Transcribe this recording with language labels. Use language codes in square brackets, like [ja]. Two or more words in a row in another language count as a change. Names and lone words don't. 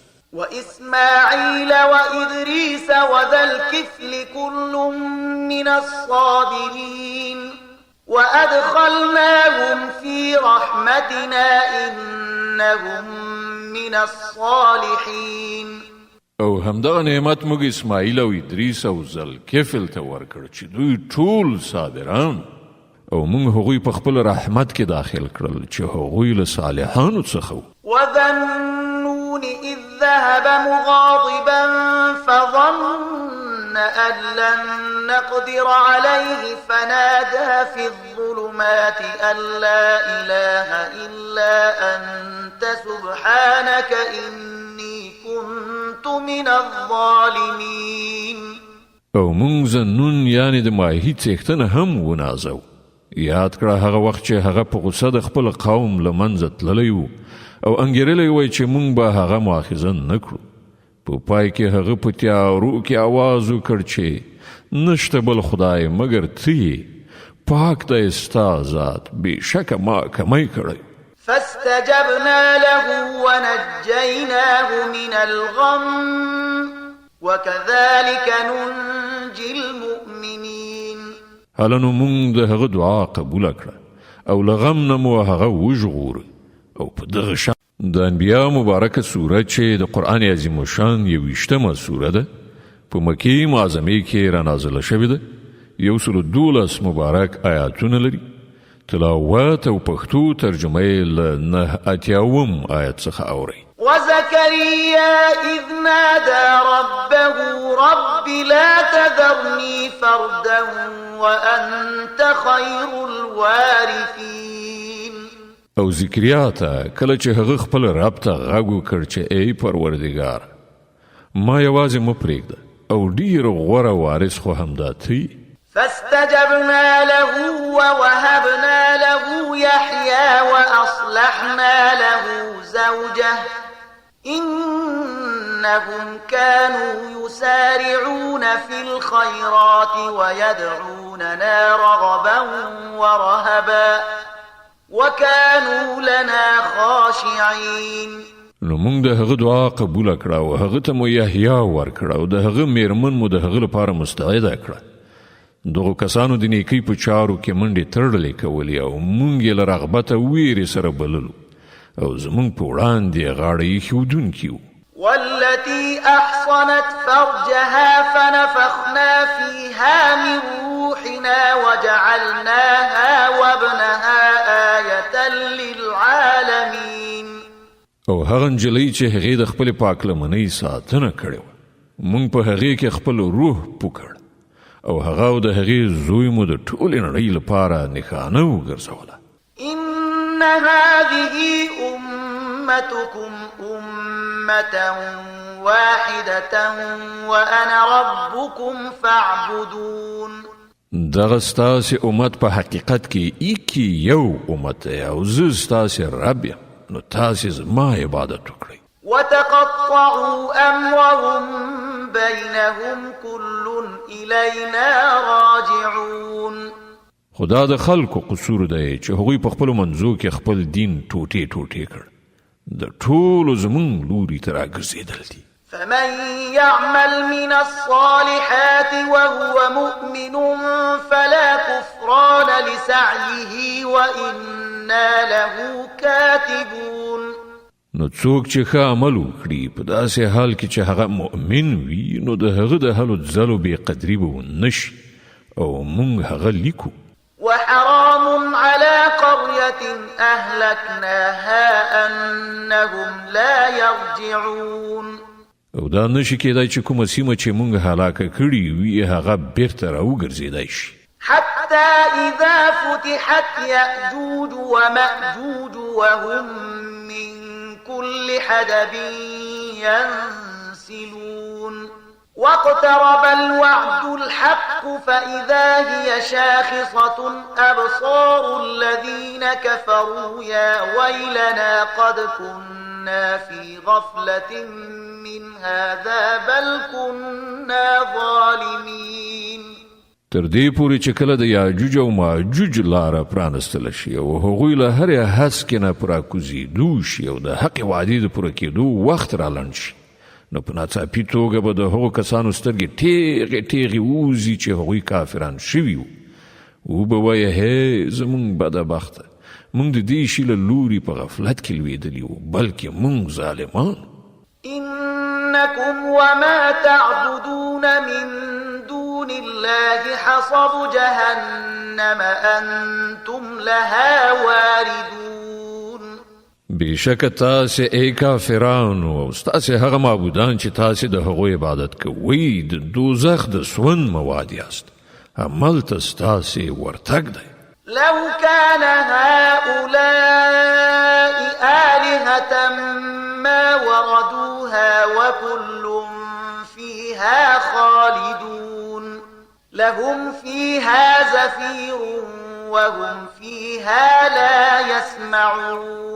[ar] وإسماعيل وإدريس وذا الكفل كل من الصابرين وأدخلناهم في رحمتنا إنهم من الصالحين. [ps] او همدغه نعمت موږ اسماعیل او ادریس او ذوالکفل ته ورکړ چې دوی ټول صابران، او مونږ هغوی په خپل رحمت کې داخل کړل چې هغوی له صالحانو څخه وو. [ar] وذنون إذ ذهب مغاضبا فظن أن لن نقدر عليه فنادى في الظلمات أن لا إله إلا أنت سبحانك إني كنت من الظالمين. [ps] او مونږ ذنون یعنی د ماهی څښتنه هم ونازو. یاد کړه هغه وخت چې هغه په غصه د خپل قوم له منځه تللی وو او انګیرلی وای چې مونږ به هغه مؤاخذه نه کړو. په پای کې هغه په تیارو کې آواز وکړ چې نشته بل خدای مګر ته یې، پاک دی ستا ذات، بېشکه ما کمی کړی. [ar] فاستجبنا له ونجيناه من الغم وكذلك ننجي المؤمنين. [ps] هلنو مونږ د هغه دعا قبول کړه او له غم نه مو هغه وژغوره. او په دغه شان د انبیا مبارکه سوره چې د قرآن عظیم الشان 21مه سوره ده، په مکې معظمې کې رانازله شوې ده، 112 مبارک آیاتونه لري. تلاوت او پښتو ترجمه یې له 89 آیت څخه اورئ. [ar] وزكريا إذ نادى ربه رب لا تذرني فردا وأنت خير الوارثين. [ps] او زکریا ته کله چې هغه خپل رب ته غږ وکړ چې ای پروردګار ما یوازې مه پرېږده او ډېر غوره وارث خو همدا ته. [ar] فاستجبنا له ووهبنا له يحيى وأصلحنا له زوجه إنهم كانوا يسارعون في الخيرات ويدعوننا رغبا ورهبا وكانوا لنا خاشعين. [ps] نو مونږ د هغه دعا قبول کړه او هغه ته مو یحیی ورکړه او د هغه میرمن مو د هغه لپاره مستعده کړه. دغه کسانو د نیکی په چارو کې منډې تړلې کولې او مونږ یې له رغبته ویرې سره بللو او زمونږ په وړاندې غاړه ایښودونکي وو. [ar] والتي أحصنت فرجها فنفخنا فيها من روحنا وجعلناها وابنها آية للعالمين. [ps] او هغه نجلۍ چې هغې د خپلې پاکلمنۍ ساتنه کړې وه، مونږ په هغې کې خپل روح پوکړ او هغه او د هغې زوی مو د ټولې نړۍ لپاره نښانه وګرځوله. [ar] إن هذه أمتكم أمة واحدة وأنا ربكم فاعبدون. [ps] دغه ستاسې امت په حقیقت کې ایکی یو امت دی او زه ستاسې رب یم نو تاسې زما عبادت وکړئ. [ar] وتقطعوا أمرهم بينهم كل إلينا راجعون. [ps] خدا د خلکو قصور دی چې هغوی په خپلو منځو کې خپل دین ټوټې ټوټې کړ. د ټولو زمونږ لوري ته راګرځېدل دي. [ar] فمن يعمل من الصالحات وهو مؤمن فلا كفران لسعيه وإنا له كاتبون. [ps] نو څوک چې ښه عمل وکړي په داسې حال کې چې هغه مؤمن وي نو د هغه د هلو ځلو بې قدري به ونه شي او موږ هغه لیکو. [ar] وحرام على قرية أهلكناها أنهم لا يرجعون. [ps] او دا نشي کېدای چې کومه سیمه چې موږ هلاکه کړي وي هغه بیرته راوګرځېدای شي. [ar] حتى إذا فتحت يأجوج ومأجوج وهم من كل حدب ينسلون. واقترب الوعد الحق فإذا هي شاخصة أبصار الذين كفروا يا ويلنا قد كنا في غفلة من هذا بل كنا ظالمين. [ps] تر دې پورې چې کله د یاجوج او ماجوج لاره پرانستل شي او هغوی له هرې هسکې نه په راکوزېدو شي او د حقې وعدې د پوره کېدو وخت رالنډ شي نو په ناڅاپي توګه به د هغو کسانو سترګې ټیغې ټیغې ووځي چې هغوی کافران شوي وو. وبه وایه هی زمونږ بدبخته موږ د دې شي له لوري په غفلت کې لوېدلي وو بلکې موږ ظالمان. [ar] إنكم وما تعبدون من دون الله حصب جهنم أنتم لها واردون. [ps] بشک تاسې ای کافرانو او ستاسې هغه معبودان چې تاسې د هغو عبادت کوئ د دوزخ د سون مواد یاست. هملته ستاسې ورتګ دی. [ar] لو كان هؤلاء آلهة ما وردوها وكل فيها خالدون لهم فيها زفير وهم فيها لا يسمعون.